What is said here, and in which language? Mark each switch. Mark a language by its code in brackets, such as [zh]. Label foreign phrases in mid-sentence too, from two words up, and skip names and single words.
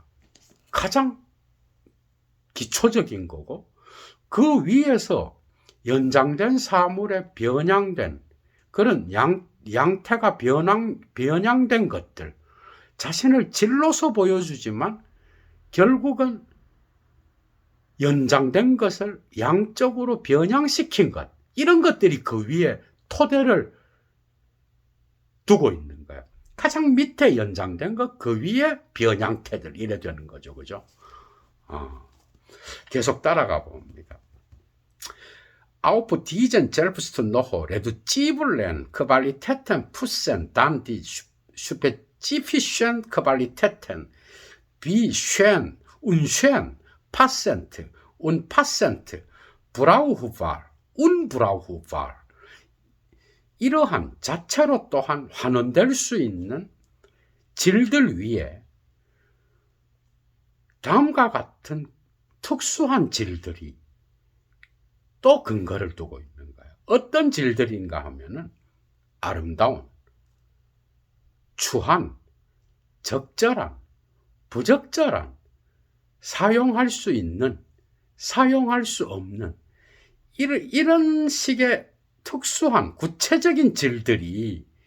[ko] 가장 기초적인 거고 그 위에서 연장된 사물에 변양된 그런 양태가 변양된 것들, 자신을 질로서 보여주지만 결국은 연장된 것을 양적으로 변양시킨 것, 이런 것들이 그 위에 토대를 두고 있는 거예요. 가장 밑에 연장된 것, 그 위에 변양태들, 이래 되는 거죠. 그죠? 계속 따라가 봅니다. [de] Auf diesen selbst noch reduziblen Qualitäten fußen dann die spezifischen Qualitäten wie schön, unschön, passend, unpassend, brauchbar, unbrauchbar. [ko] 이러한 자체로 또한 환원될 수 있는 질들 위에 다음과 같은 특수한 질들이 또 근거를 두고 있는 거예요. 어떤 질들인가 하면은 아름다운, 추한, 적절한, 부적절한, 사용할 수 있는, 사용할 수 없는 이런 식의 특수한 구체적인 질들이